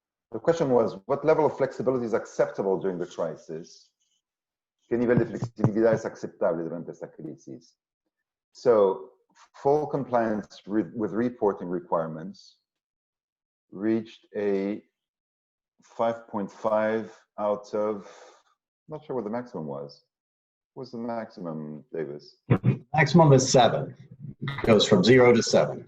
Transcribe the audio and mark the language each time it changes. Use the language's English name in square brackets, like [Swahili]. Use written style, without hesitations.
[English] The question was, what level of flexibility is acceptable during the crisis? [Spanish] ¿Qué nivel de flexibilidad es aceptable durante esta crisis? [English] So, full compliance with reporting requirements reached a 5.5 out of, not sure what the maximum was. What's the maximum, Davis? Maximum is 7. It goes from 0 to 7.